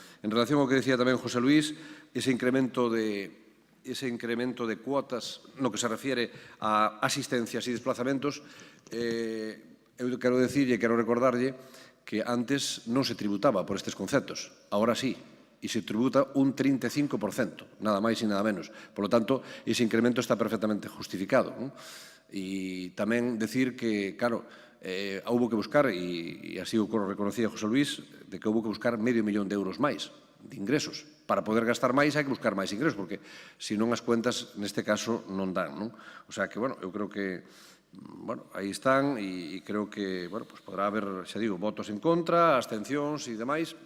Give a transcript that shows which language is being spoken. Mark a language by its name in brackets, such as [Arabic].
[Galician] En relación ao que decía tamén José Luís, ese incremento de cuotas no que se refiere a asistencias e desplazamentos, eu quero decirlle, quero recordarlle que antes non se tributaba por estes conceptos, agora sí, e se tributa un 35%, nada máis e nada menos. [Spanish] Por lo tanto, ese incremento está perfectamente justificado. [Galician] E tamén decir que, claro, houbo que buscar, e así o reconocía José Luís, de que houbo que buscar €500.000 máis de ingresos. Para poder gastar máis hai que buscar máis ingresos, porque senón as cuentas neste caso non dan. O sea que, eu creo que aí están e creo que podrá haber, xa digo, votos en contra, abstencións e demais.